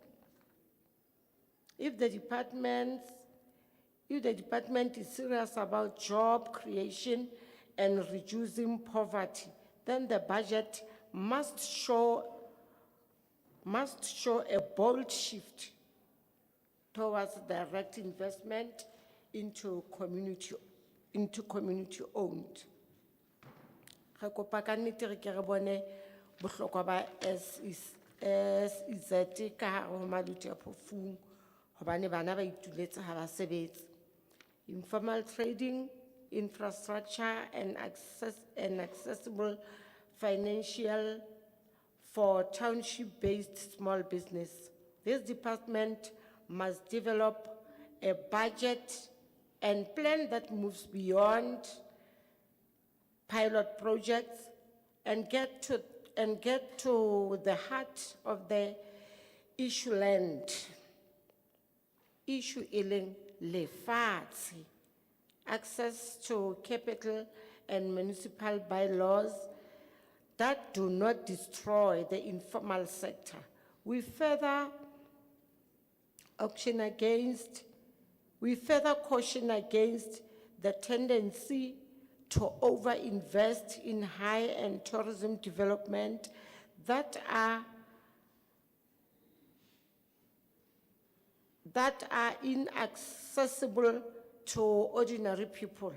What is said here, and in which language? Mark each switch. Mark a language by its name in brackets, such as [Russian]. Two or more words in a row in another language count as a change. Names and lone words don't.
[English] If the department is serious about job creation and reducing poverty, then the budget must show a bold shift towards direct investment into community-owned. [Southern Sotho] Re kopa ka nnete re ke re bone bohlokwa ba SEZ ka hare ho maluti a phofung hobane bana ba ituletse ha ba sebetse. [English] Informal trading, infrastructure and accessible financial for township-based small business. This department must develop a budget and plan that moves beyond pilot projects and get to the heart of the issue land. [Southern Sotho] Issue ileng lefatshe, [English] access to capital and municipal bylaws that do not destroy the informal sector. We further caution against the tendency to over-invest in high-end tourism development that are inaccessible to ordinary people.